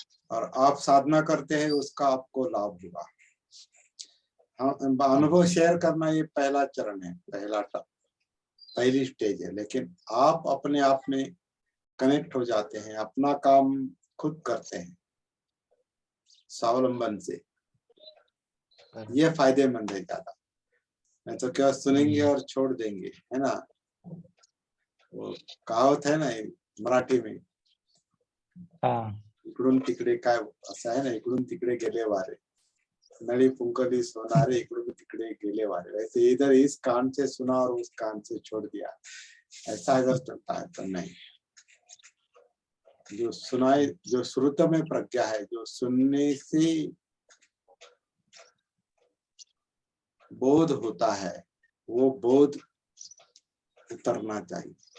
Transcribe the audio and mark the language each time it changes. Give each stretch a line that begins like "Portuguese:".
Hindi: और आप साधना करते हैं, उसका आपको लाभ होगा। हाँ, अनुभव शेयर करना ये पहला चरण है, पहली स्टेज है, लेकिन आप अपने आप में कनेक्ट हो जाते हैं, अपना काम खुद करते हैं स्वावलंबन से, ये फायदेमंद है ज्यादा। नहीं तो क्या सुनेंगे और छोड़ देंगे, है ना। वो कहावत है ना मराठी में,
Marathi: इकडून तिकडे काय असं आहे ना, इकडून तिकडे गेले वारे, नळी फुंकली सोनारे इकडून तिकडे गेले वारे।
Hindi: वैसे इधर इस कान से सुना और उस कान से छोड़ दिया, ऐसा अगर चलता है तो नहीं। जो सुनाए, जो श्रुत में प्रज्ञा है, जो सुनने से बोध होता है, वो बोध उतरना चाहिए।